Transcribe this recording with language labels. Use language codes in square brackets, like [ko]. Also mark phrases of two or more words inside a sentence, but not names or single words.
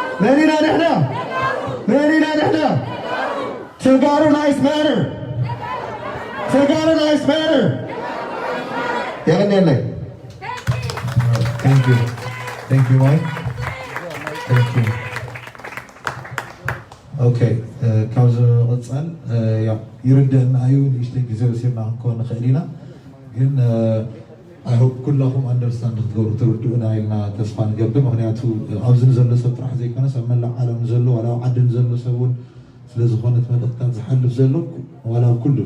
[en] Tigray lives matter. Tigray lives matter. Definitely. Thank you. Thank you, Mike. Thank you. [ti] Okay, ካብዚ ንቕፅል ይርድአና እዩ ንእሽተይ ግዜ ወሲድና ክንኮን ንኽእል ኢና ግን [en] I hope [ti] ኩላኹም ኣንደርስታንድ ክትገብሩ ትርድኡና ኢልና ተስፋ ንገብር ምክንያቱ ኣብዚ ንዘሎ ሰብ ጥራሕ ዘይኮነስ ኣብ መላእ ዓለም ንዘሎ ዋላ ኣብ ዓዲ ንዘሎ ሰብ እውን ስለ ዝኾነት መልእኽትታት ዝሓልፍ ዘሎ ዋላ ኣብ ኩሉ